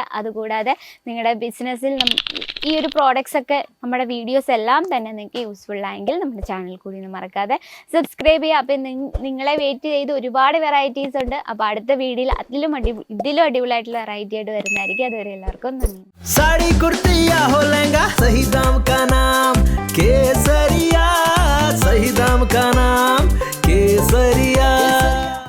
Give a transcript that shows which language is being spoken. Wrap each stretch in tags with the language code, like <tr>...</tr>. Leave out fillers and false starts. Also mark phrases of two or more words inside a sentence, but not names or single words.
<ml>അതുകൂടാതെ നിങ്ങളുടെ ബിസിനസ്സിൽ ഈ ഒരു പ്രോഡക്റ്റ്സ് ഒക്കെ, നമ്മുടെ വീഡിയോസ് എല്ലാം തന്നെ നിങ്ങൾക്ക് യൂസ്ഫുൾ ആയെങ്കിൽ നമ്മുടെ ചാനൽ കൂടി ഒന്ന് മറക്കാതെ സബ്സ്ക്രൈബ് ചെയ്യുക. അപ്പോൾ നിങ്ങളെ വെയിറ്റ് ചെയ്ത് ഒരുപാട് വെറൈറ്റീസ് ഉണ്ട്. അപ്പോൾ അടുത്ത വീഡിയോയിൽ ഇതിലും അടിപൊളിയായിട്ടുള്ള വെറൈറ്റി ആയിട്ട് വരുന്നതായിരിക്കും. അതുവരെ എല്ലാവർക്കും നന്ദി.</ml> <hi>साड़ी कुर्ती या हो लहंगा, सही दाम का नाम केसरिया, सही दाम का नाम केसरिया.</hi>